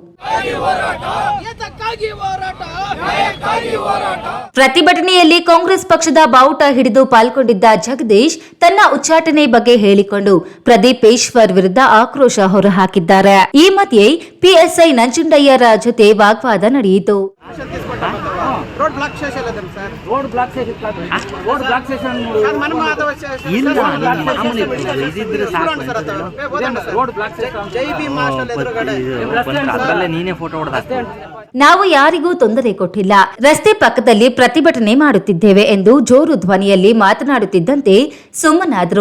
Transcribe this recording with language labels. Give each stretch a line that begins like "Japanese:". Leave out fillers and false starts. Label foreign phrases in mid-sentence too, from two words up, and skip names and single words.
Kannada: ಪ್ರತಿಭಟನೆಯಲ್ಲಿ ಕಾಂಗ್ರೆಸ್ ಪಕ್ಷದ ಬಾವುಟ ಹಿಡಿದು ಪಾಲ್ಗೊಂಡಿದ್ದ ಜಗದೀಶ್ ತನ್ನ ಉಚ್ಚಾಟನೆ ಬಗ್ಗೆ ಹೇಳಿಕೊಂಡು ಪ್ರದೀಪ್ ಈಶ್ವರ್ ವಿರುದ್ಧ ಆಕ್ರೋಶ ಹೊರಹಾಕಿದ್ದಾರೆ. ಈ ಮಧ್ಯೆ ಪಿಎಸ್ಐ ನಂಜುಂಡಯ್ಯರ ಜೊತೆ ವಾಗ್ವಾದ ನಡೆಯಿತು.
English: road block
Telugu: చేసేలేదు సార్.
English: road block
Telugu: చేసి
English: road block
Telugu: చేసాను మనం
Kannada: ಇಲ್ಲ ಮಾಮೂಲಿ ಇದಿದ್ರೆ ಸಾಕು
English: road block
Telugu: చేసాం.
Kannada: ಜೈ ಭೀಮ್ ಮಾಸ್ಟರ್ ಎದುರುಗಡೆ ಅದರಲ್ಲೇ ನೀನೇ ಫೋಟೋ ಹೊಡೆದ. ನಾವು ಯಾರಿಗೂ ತೊಂದರೆ ಕೊಟ್ಟಿಲ್ಲ, ರಸ್ತೆ ಪಕ್ಕದಲ್ಲಿ ಪ್ರತಿಭಟನೆ ಮಾಡುತ್ತಿದ್ದೇವೆ ಎಂದು ಜೋರು ಧ್ವನಿಯಲ್ಲಿ ಮಾತನಾಡುತ್ತಿದ್ದಂತೆ ಸುಮ್ಮನಾದ್ರು.